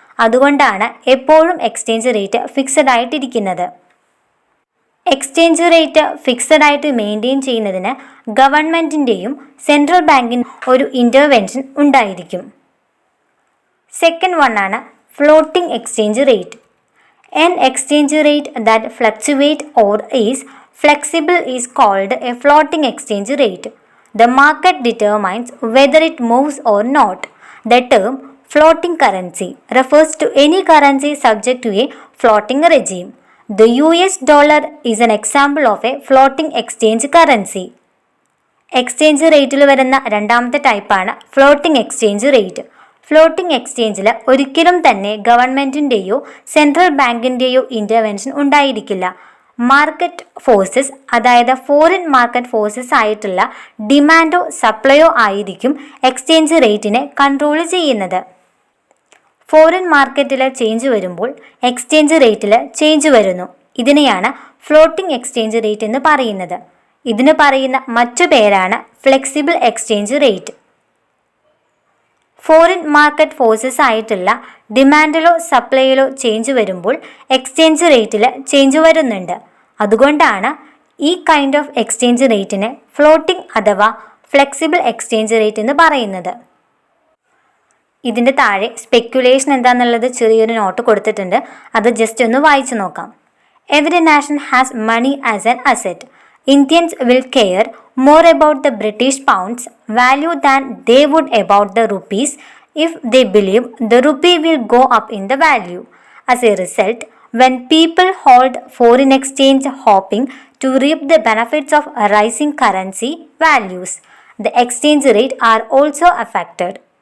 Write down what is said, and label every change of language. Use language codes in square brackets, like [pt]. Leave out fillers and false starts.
[ml] അതുകൊണ്ടാണ് എപ്പോഴും exchange rate fixed ആയിട്ടിരിക്കുന്നത്. Exchange rate fixed ആയിട്ട് മെയിൻറ്റെയിൻ ചെയ്യുന്നതിന് ഗവൺമെൻറ്റിൻ്റെയും സെൻട്രൽ ബാങ്കിന് ഒരു ഇൻ്റർവെൻഷൻ ഉണ്ടായിരിക്കും. സെക്കൻഡ് വൺ ആണ് floating exchange rate. [en] An exchange rate that fluctuates or is flexible is called a floating exchange rate. The market determines whether it moves or not. The term floating currency refers to any currency subject to a floating regime. The US dollar is an example of a floating exchange currency. [ml] Exchange റേറ്റിൽ വരുന്ന രണ്ടാമത്തെ ടൈപ്പാണ് floating exchange rate. Floating എക്സ്ചേഞ്ചിൽ ഒരിക്കലും തന്നെ ഗവൺമെൻറ്റിൻ്റെയോ central ബാങ്കിൻ്റെയോ intervention ഉണ്ടായിരിക്കില്ല. Market forces, അതായത് foreign market forces ആയിട്ടുള്ള ഡിമാൻഡോ സപ്ലൈയോ ആയിരിക്കും എക്സ്ചേഞ്ച് റേറ്റിനെ കൺട്രോൾ ചെയ്യുന്നത്. ഫോറിൻ മാർക്കറ്റിൽ ചേഞ്ച് വരുമ്പോൾ എക്സ്ചേഞ്ച് റേറ്റിൽ ചേഞ്ച് വരുന്നു. ഇതിനെയാണ് ഫ്ലോട്ടിംഗ് എക്സ്ചേഞ്ച് റേറ്റ് എന്ന് പറയുന്നത്. ഇതിന് പറയുന്ന മറ്റു പേരാണ് flexible exchange rate. Foreign market forces ആയിട്ടുള്ള ഡിമാൻഡിലോ സപ്ലൈയിലോ ചേഞ്ച് വരുമ്പോൾ എക്സ്ചേഞ്ച് റേറ്റിൽ ചേഞ്ച് വരുന്നുണ്ട്. അതുകൊണ്ടാണ് ഈ കൈൻഡ് ഓഫ് എക്സ്ചേഞ്ച് റേറ്റിനെ ഫ്ലോട്ടിംഗ് അഥവാ ഫ്ലെക്സിബിൾ എക്സ്ചേഞ്ച് റേറ്റ് എന്ന് പറയുന്നത്. ഇതിൻ്റെ താഴെ സ്പെക്കുലേഷൻ എന്താണെന്നുള്ളത് ചെറിയൊരു നോട്ട് കൊടുത്തിട്ടുണ്ട്. അത് ജസ്റ്റ് ഒന്ന് വായിച്ചു നോക്കാം. [en] Every nation has money as an asset. Indians will care more about the British pound's value than they would about the rupees if they believe the rupee will go up in the value. As a result, when people hold foreign exchange hoping to reap the benefits of rising currency values, the exchange rate are also affected.